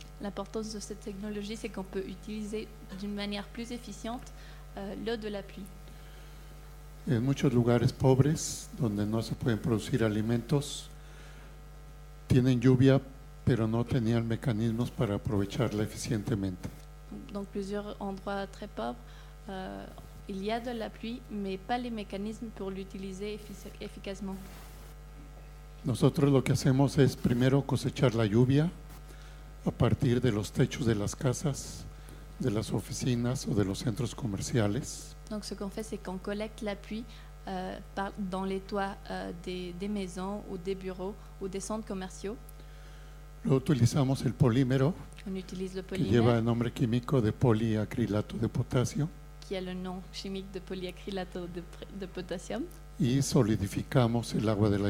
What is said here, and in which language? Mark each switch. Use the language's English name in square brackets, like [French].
[French] L'importance de cette technologie, c'est qu'on peut utiliser d'une manière plus efficiente l'eau de la pluie. [Spanish] En muchos lugares pobres, donde no se pueden producir alimentos, tienen lluvia, pero no tenían mecanismos para aprovecharla eficientemente. [French] Dans plusieurs endroits très pauvres, il y a de la pluie, mais pas les mécanismes pour l'utiliser efficacement. [Spanish] Nosotros lo que hacemos es primero cosechar la lluvia a partir de los techos de las casas, de las oficinas o de los centros comerciales. [French] Donc ce qu'on fait, c'est qu'on collecte la pluie dans les toits des maisons ou des bureaux ou des centres commerciaux. [Spanish] Luego utilizamos el polímero, [French] On utilise le [Spanish] que lleva el [French] polymère [Spanish] nombre químico de poliacrilato de potasio, [French] qui a le nom chimique de polyacrylato de potassium [Spanish] y solidificamos el agua de la